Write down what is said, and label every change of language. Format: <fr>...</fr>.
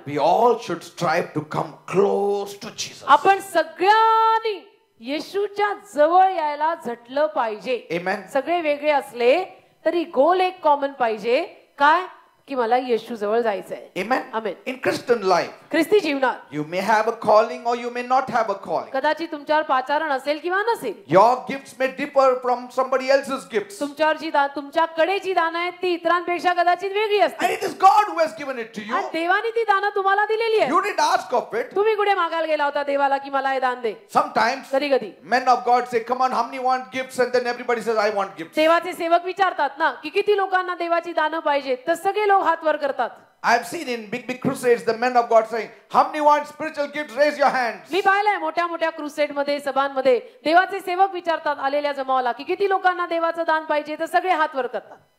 <en>we all should strive to come close to Jesus.</en> <mr>आपण सगळ्यांनी येशूच्या जवळ यायला झटलं पाहिजे.</mr> <en>Amen.</en> <mr>सगळे वेगळे असले तरी गोल एक कॉमन पाहिजे, काय की मला येशू जवळ जायचंय.</mr> <en>Amen. Amen. In Christian life,</en> <mr>ख्रिस्ती जीवनात</mr> <en>you may have a calling or you may not have a calling.</en> <mr>कदाचित तुमच्यावर पाचारण असेल किंवा नसेल.</mr> <en>Your gifts may differ from somebody else's gifts.</en> <mr>तुमच्याकडे जी दानं आहेत ती इतरांपेक्षा कदाचित वेगळी</mr> <en>And</en> <mr>असतील.</mr> <en>it is God who has given it to you.</en> <mr>आणि देवाने ती दानं तुम्हाला दिलेली आहे.</mr> <en>You didn't ask of it.</en> <mr>तुम्ही कुठे मागायला गेला होता देवाला की मला हे दान दे?</mr> <en>Sometimes</en> <mr>कधी कधी</mr> <en>men of God say, come on, how many want gifts? And then everybody says, I want gifts.</en> <mr>देवाचे सेवक विचारतात ना की किती लोकांना देवाची दानं पाहिजेत, तर सगळे लोक हात वर करतात.</mr> <en>I have seen in big crusades the men of God saying, how many want spiritual gifts? Raise your hands.</en> <mr>मी पाहिलंय मोठ्या क्रुसेड मध्ये सभांमध्ये देवाचे सेवक विचारतात आलेल्या जमावाला की किती लोकांना देवाचं दान पाहिजे, तर सगळे हात वर करतात.</mr>